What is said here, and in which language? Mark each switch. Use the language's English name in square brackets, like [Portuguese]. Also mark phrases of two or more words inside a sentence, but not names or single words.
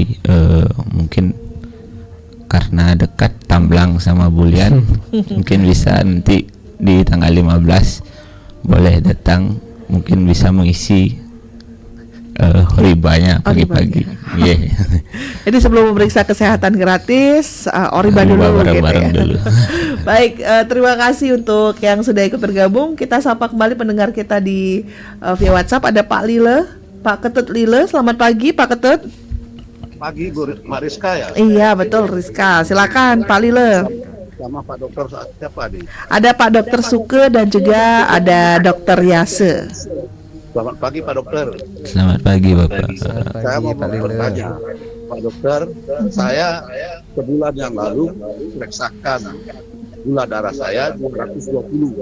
[Indonesian] Mungkin karena dekat Tamblang sama Bulian, mungkin bisa nanti di tanggal 15 boleh datang, mungkin bisa mengisi Oribanya pagi-pagi. Yeah. Jadi sebelum memeriksa kesehatan gratis, Oriba dulu gitu ya. Dulu. Baik, terima kasih untuk yang sudah ikut bergabung. Kita sapa kembali pendengar kita di via WhatsApp. Ada Pak Lile, Pak Ketut Lile. Selamat pagi Pak Ketut. Pagi Bu Mariska ya. Iya betul Rizka. Silakan Pak Lile. Sama Pak Dokter siapa nih? Ada Pak Dokter Suke dan juga ada Dokter Yase. Selamat pagi Pak Dokter. Selamat pagi Bapak. Saya mau bertanya Pak Dokter, saya sebulan yang lalu periksakan gula darah saya 220.